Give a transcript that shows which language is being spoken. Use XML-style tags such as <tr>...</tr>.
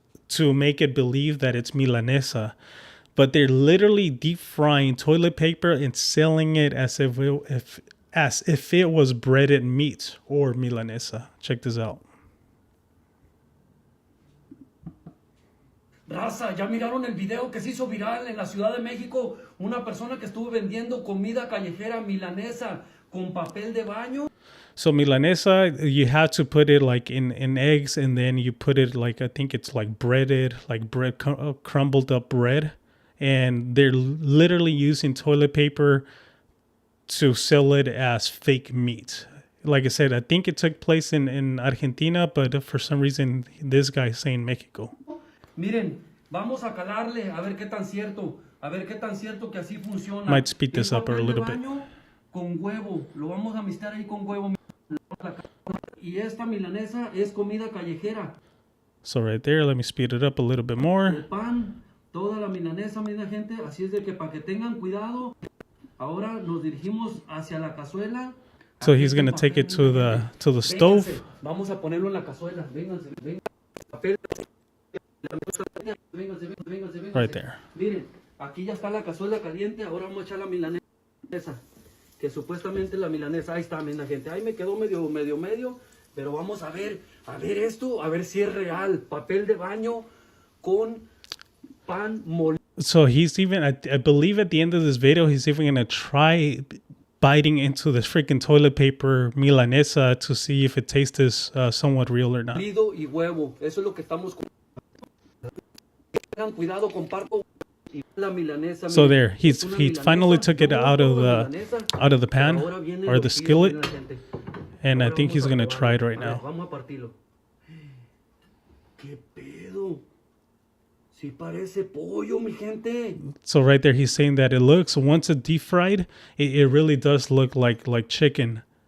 <en>to make it believe that it's milanesa. But they're literally deep frying toilet paper and selling it as if it was breaded meat or milanesa. Check this out.</en> <es>Raza, ya miraron el video que se hizo viral en la Ciudad de México. Una persona que estuvo vendiendo comida callejera milanesa con papel de baño.</es> <en>So milanesa, you have to put it like in eggs, and then you put it like, I think it's like breaded, like bread, crumbled up bread. And they're literally using toilet paper to sell it as fake meat. Like I said, I think it took place in Argentina, but for some reason, this guy's saying Mexico.</en> <es>Miren, vamos a calarle a ver qué tan cierto que así funciona.</es> <en>Might speed this up a little bit.</en> <es>Con huevo, lo vamos a mezclar ahí con huevo. Y esta milanesa es comida callejera.</es> <en>So right there, let me speed it up a little bit more.</en> <es>El pan, toda la milanesa, mira gente, así es de que para que tengan cuidado. Ahora nos dirigimos hacia la cazuela.</es> <en>So he's gonna take it to the stove.</en> <es>Vénganse, vamos a ponerlo en la cazuela. Vénganse. Papel. Vénganse.</es> <en>Right there.</en> <es>Miren, aquí ya está la cazuela caliente. Ahora vamos a echar la milanesa. Que supuestamente la milanesa, ahí está, mira gente. Ahí me quedó medio. Pero vamos a ver esto, a ver si es real. Papel de baño con pan molido.</es> <en>So he's even, I believe at the end of this video, he's even gonna try biting into this freaking toilet paper milanesa to see if it tastes somewhat real or not.</en> <es>Y huevo, eso es lo que estamos. Tengan cuidado, comparto la milanesa.</es> <en>So there, he finally took it out of the pan or the skillet, and I think he's gonna try it right now.</en> <es>Vamos a partirlo. ¿Qué pedo? Sí parece pollo, mi gente.</es> <en>So right there, he's saying that it looks, once it's deep fried, it really does look like chicken.</en>